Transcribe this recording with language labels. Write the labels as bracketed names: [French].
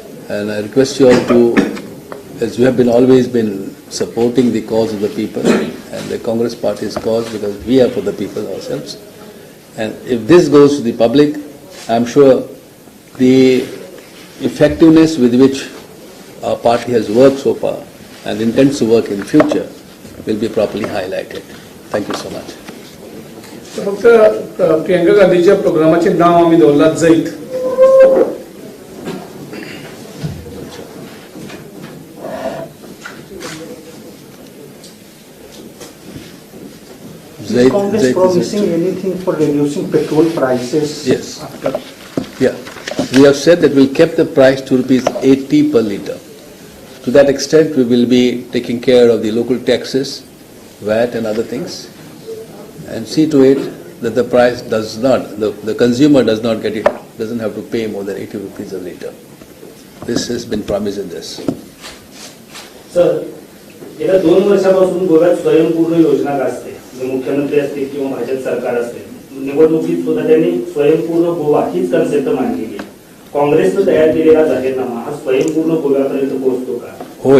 [English] And I request you all to, as you have been always been supporting the cause of the people and the Congress Party's cause, because we are for the people ourselves. And if this goes to the public, I'm sure the effectiveness with which our party has worked so far and intends to work in future will be properly highlighted. Thank you so much. [Marathi] फक्त प्रियंका गांधीच्या प्रोग्रामाचे नाव आम्ही दवरलां Jait. [English] Is Congress promising anything for reducing petrol prices? Yes. Yeah. We have said that we'll keep the price to ₹80 per litre. To that extent, we will be taking care of the local taxes, VAT and other things, and see to it that the price does not, the consumer does not get it, doesn't have to pay more than 80 rupees a litre. This has been promised in this. [Marathi] Sir, गेल्या 2 वर्षापासून गोव्यात स्वयंपूर्ण योजना असते, मुख्यमंत्री असतील किंवा भाजप सरकार असते, निवडणुकीत सुद्धा त्यांनी स्वयंपूर्ण गोवा हीच कन्सेप्ट मांडलेली आहे. काँग्रेसनं तयार केलेला जाहीरनामा हा स्वयंपूर्ण गोव्यापर्यंत पोहोचतो का? होय,